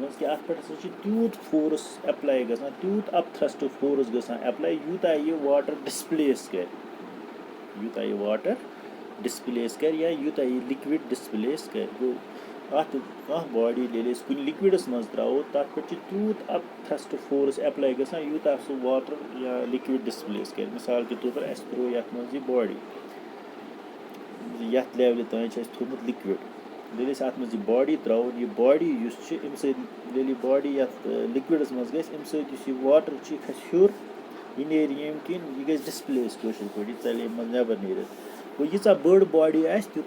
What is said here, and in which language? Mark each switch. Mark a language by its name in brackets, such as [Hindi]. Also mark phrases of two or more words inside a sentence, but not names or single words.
[Kashmiri] منٛز کہِ اَتھ پٮ۪ٹھ ہَسا چھُ تیوٗت [English] force apply [Kashmiri] گژھان تیوٗت [English] up thrust force [Kashmiri] گژھان ایٚپلاے یوٗتاہ یہِ [English] water displace [Kashmiri] کَرِ یوٗتاہ یہِ [English] water displace [Kashmiri] کَرِ یا یوٗتاہ یہِ [English] liquid displace [Kashmiri] کَرِ گوٚو اَتھ کانٛہہ باڈی ییٚلہِ أسۍ کُنہِ لِکوِڈَس منٛز ترٛاوو تَتھ پٮ۪ٹھ چھُ تیوٗت [English] up thrust force apply [Kashmiri] گژھان یوٗتاہ سُہ واٹر یا [English] liquid displace [Kashmiri] کَرِ [Urdu] مِثال کے طور پر [Kashmiri] اَسہِ ترٛوو یَتھ منٛز یہِ باڈی یَتھ لیولہِ تانۍ چھِ اَسہِ تھوٚمُت لِکوِڈ ییٚلہِ أسۍ اَتھ منٛز یہِ باڈی ترٛاوو یہِ باڈی یُس چھِ اَمہِ سۭتۍ ییٚلہِ یہِ باڈی یَتھ لِکوِڈَس منٛز گژھِ اَمہِ سۭتۍ یُس یہِ واٹر چھُ یہِ کھسہِ ہیوٚر یہِ نیرِ ییٚمہِ کِنۍ یہِ گژھِ ڈِسپلیس کٲشِر پٲٹھۍ یہِ ژَلہِ ییٚمہِ منٛز نٮ۪بر نیٖرِتھ گوٚو ییٖژاہ بٔڑ باڈی آسہِ تیوٗتاہ